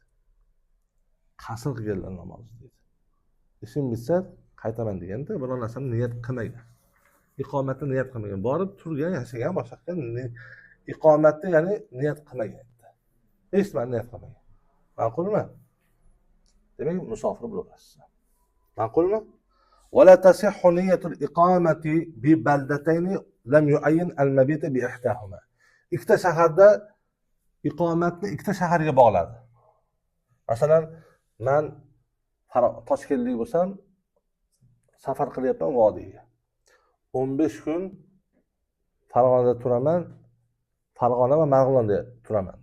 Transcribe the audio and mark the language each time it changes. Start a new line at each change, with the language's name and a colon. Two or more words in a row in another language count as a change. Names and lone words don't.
Uzbek: Qasr qilganlar namozni deydi. Ishim bitsa qaytaman deganda biror narsani niyat qilmagan. Iqomatni niyat qilmagan. Borib turgan, yashagan, boshqa iqomatni ya'ni niyat qilmagan. Hech nima niyat qilmagan. Ma'qulmi? Demak, musofir bo'lasiz. Ma'qulmi?
Arabic: ولا تصح نية الإقامة ببلدتين لم يعين المبيت بإحداهما.
Uzbek: Ikkita shaharda iqomatni ikkita shaharga bog'ladi. Masalan, men Toshkentlik bo'lsam, safar qilyapman vodiyga. 15 kun Farg'onada turaman, Farg'ona va Marg'ilonda turaman.